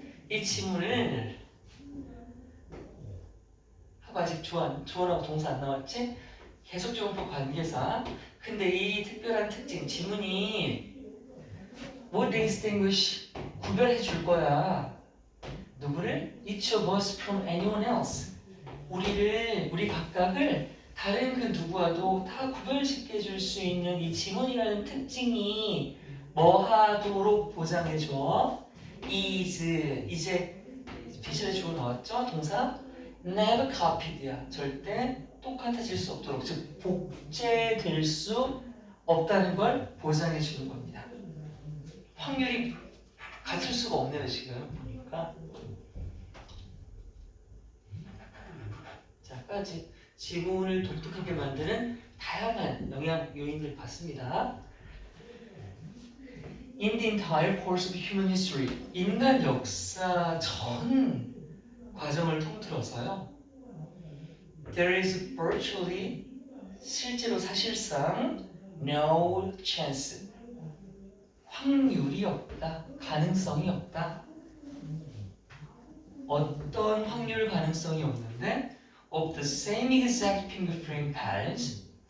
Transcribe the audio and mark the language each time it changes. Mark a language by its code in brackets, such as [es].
[ko] 이 질문을 하고 아직 주어하고 동사 안 나왔지? 계속적으로 관계사. 근데 이 특별한 특징, 지문이 뭐 distinguish 구별해 줄 거야. 누구를? [en] Each of us from anyone else. [ko] 우리 각각을 다른 그 누구와도 다 구별시켜 줄 수 있는 이 지문이라는 특징이 뭐 하도록 보장해 줘? is 이제 비실의 주어 나왔죠? 동사 [en] never copied [ko] 야. 절대 똑같아질 수 없도록 즉 복제될 수 없다는 걸 보장해 주는 겁니다. 확률이 같을 수가 없네요 지금 보니까. 자까지 지문을 독특하게 만드는 다양한 영향 요인들 봤습니다. [en] In the entire course of human history, [ko] 인간 역사 전 과정을 통틀어서요. [en] There is virtually [ko] 실제로 사실상 [en] no chance [ko] 확률이 없다, 가능성이 없다. 어떤 확률 가능성이 없는데 [en] of the same exact fingerprint patterns.